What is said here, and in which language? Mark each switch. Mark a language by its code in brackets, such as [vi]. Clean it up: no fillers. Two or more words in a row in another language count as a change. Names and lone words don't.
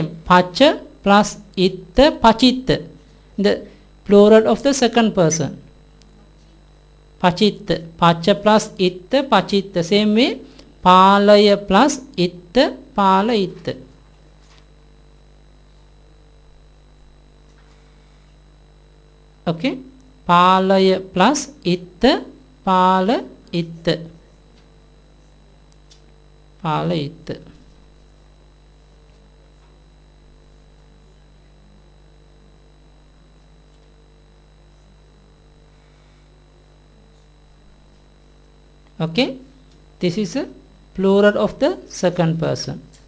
[en] Pacha plus itta, pachitta. The plural of the second person. Pachitta. Pacha plus itta, pachitta. Same way. Palaya plus itta, pala itta. Okay. Palaya plus itta, pala itta. Pala itta. Okay, this is a plural of the second person.